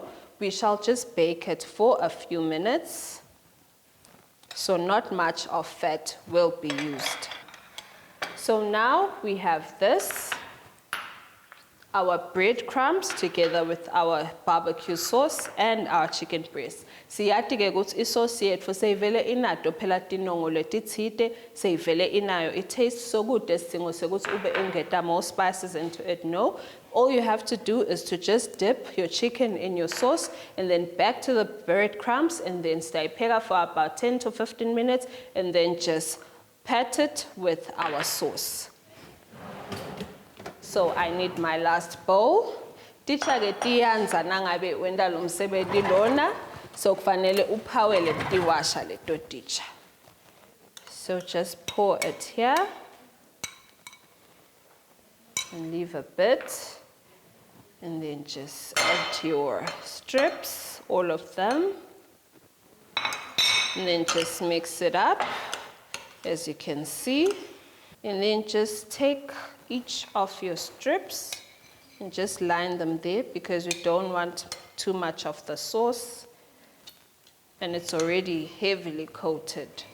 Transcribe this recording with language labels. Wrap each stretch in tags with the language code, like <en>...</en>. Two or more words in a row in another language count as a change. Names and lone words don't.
<en>We shall just bake it for a few minutes. So not much of fat will be used. So now we have this, our breadcrumbs together with our barbecue sauce and our chicken breast.</en> <ss>Siyathi ke ukuthi isauce yethu seyivele inato phela tinongo letithite, seyivele inayo i-taste sokude sidingo sekuthi ube ungeta</ss> <en>more spices into it. No, all you have to do is to just dip your chicken in your sauce and then back to the breadcrumbs and then stay pheka for about 10 to 15 minutes and then just pat it with our sauce. So I need my last bowl.</en> <ss>Ticha ke tiyanza nangabe wenda lo msebenzi lona, so kufanele uphawele tiwasha leto ticha.</ss> <en>So just pour it here and leave a bit, and then just add your strips, all of them, and then just mix it up as you can see, and then just take each of your strips and just line them there because we don't want too much of the sauce and it's already heavily coated.</en>